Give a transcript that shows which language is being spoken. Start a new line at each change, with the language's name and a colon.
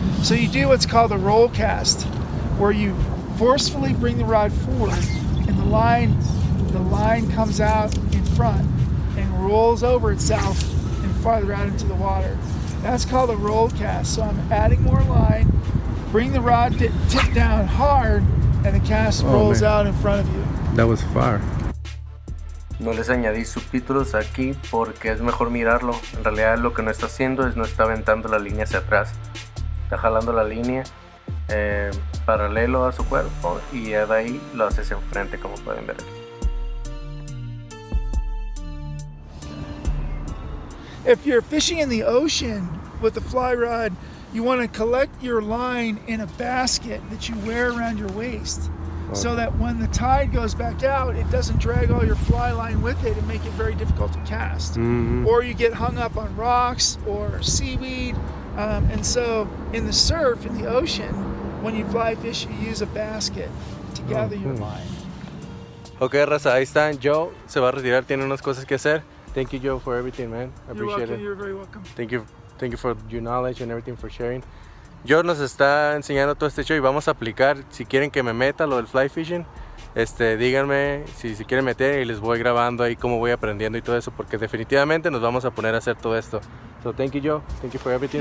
English: So you do what's called a roll cast, where you forcefully bring the rod forward and the line comes out in front and rolls over itself and farther out into the water. That's called a roll cast. So I'm adding more line, bring the rod tip down hard, and the cast rolls out in front of you. That was far.
Spanish: No les añadí subtítulos aquí porque es mejor mirarlo. En realidad lo que no está haciendo es no está aventando la línea hacia atrás. Está jalando la línea paralelo a su cuerpo y de ahí lo hace hacia enfrente, como pueden ver aquí.
English: If you're fishing in the ocean with a fly rod, you want to collect your line in a basket that you wear around your waist, so that when the tide goes back out, it doesn't drag all your fly line with it and make it very difficult to cast. Or you get hung up on rocks or seaweed. And so in the surf, in the ocean, when you fly fish, you use a basket to gather your line.
Spanish: Ok, raza, ahí están. Joe se va a retirar, tiene unas cosas que hacer.
English: Thank you, Joe, for everything, man. I appreciate it. You're very welcome. Thank you for your knowledge and everything, for sharing.
Spanish: Joe nos está enseñando todo este show y vamos a aplicar. Si quieren que me meta lo del fly fishing, díganme si quieren meter y les voy grabando ahí cómo voy aprendiendo y todo eso, porque definitivamente nos vamos a poner a hacer todo esto.
English: So thank you, Joe. Thank you for everything,